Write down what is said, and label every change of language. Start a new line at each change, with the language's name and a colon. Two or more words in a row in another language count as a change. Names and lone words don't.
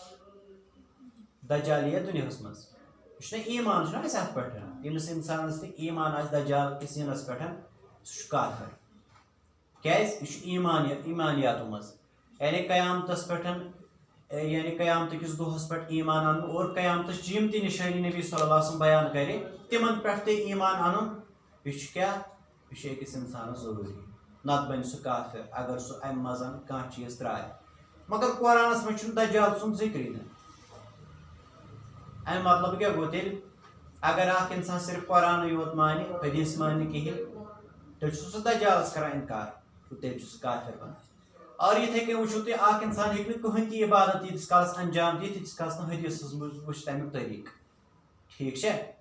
Kashmiri: دُنیاہس منٛز یہِ چھُنہ ایٖمان چھُنہ اَسہِ اَتھ پٮ۪ٹھ ییٚمِس اِنسانس تہِ ایٖمان آسہِ دجال کِس یِنس پٮ۪ٹھ سُہ چھُ کافر کیٛازِ یہِ چھُ ایٖمانیاتو منٛز یعنی قیامتس پٮ۪ٹھ یعنی قیامتٕکِس دۄہس پٮ۪ٹھ ایٖمان اَنُن اور قیامتٕچ یِم تہِ نِشٲنی نبی
Arabic: صلی اللہ علیہ وسلم
Kashmiri: بیان کرِ تِمن پٮ۪ٹھ تہِ ایٖمان اَنُن یہِ چھُ کیٛاہ یہِ چھُ أکِس اِنسانس ضروٗری نتہٕ بنہِ سُہ کافر اگر سُہ امہِ منٛز کانٛہہ چیٖز ترٛایہِ مگر قۄرانس منٛز چھُنہٕ دجال سُنٛد ذِکرٕے نہٕ اَمہِ مطلب کیٛاہ گوٚو تیٚلہِ اگر اکھ اِنسان صرف قۄرانٕے یوت مانہِ حدیٖث مانہِ نہٕ کِہیٖنۍ تیٚلہِ چھُ سُہ دجالس کران اِنکار تہٕ تیٚلہِ چھُ سُہ کافر بنان اور یتھے کن وچھو تھی اخ انسان ہیکہ کہین تہ عبادت ییتس کالس انجام دِتھ ییتس کالس نہ حدیثس منٛز وٕچھ تمیُک طریٖقہٕ ٹھیٖک چھا